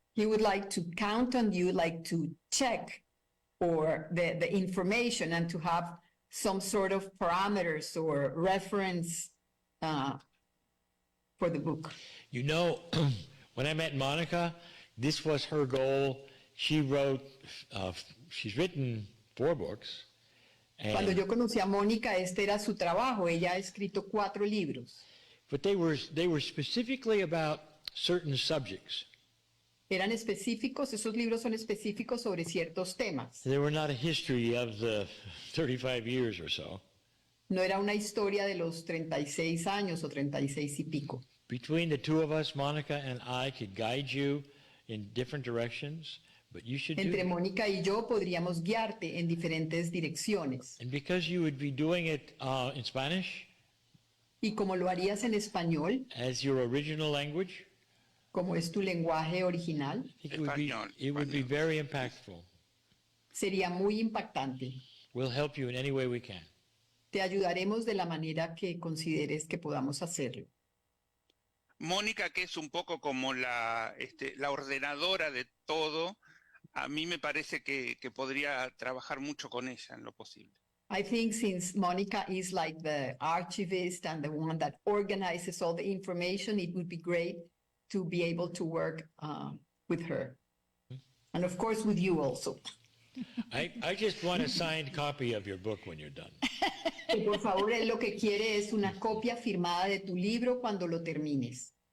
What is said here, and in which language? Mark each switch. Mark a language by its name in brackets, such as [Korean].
[English] He would like to count on you, like to check for the information and to have some sort of parameters or reference for the book. You know, when I met Monika, this was her goal. She wrote, she's written 4 books. [Spanish] Cuando yo conocí a Mónica, este era su trabajo. Ella ha escrito 4 libros. [English] But they were specifically about certain subjects. [Spanish] Eran específicos, esos libros son específicos sobre ciertos temas. [English] They were not a history of the 35 years or so. [Spanish] No era una historia de los 36 años o 36 y pico. [English] Between the two of us, Monika and I could guide you in different directions, but you should [Spanish] Entre [English] do it. [Spanish] Mónica y yo podríamos guiarte en diferentes direcciones. [English] And because you would be doing it in Spanish [Spanish] Y como lo harías en español, [English] as your original language, [Spanish] como es tu lenguaje original, [English] I think it would be very impactful. [Spanish] sería muy impactante. [English] We'll help you in any way we can. [Spanish] Te ayudaremos de la manera que consideres que podamos hacerlo. Mónica, que es un poco como la ordenadora de todo, a mí me parece que podría trabajar mucho con ella en lo posible. [English] I think since Monica is like the archivist and the one that organizes all the information, it would be great to be able to work with her. And of course with you also. I just want a signed copy of your book when you're done. [Spanish] Que por favor, él lo que quiere es una copia firmada de tu libro cuando lo termines.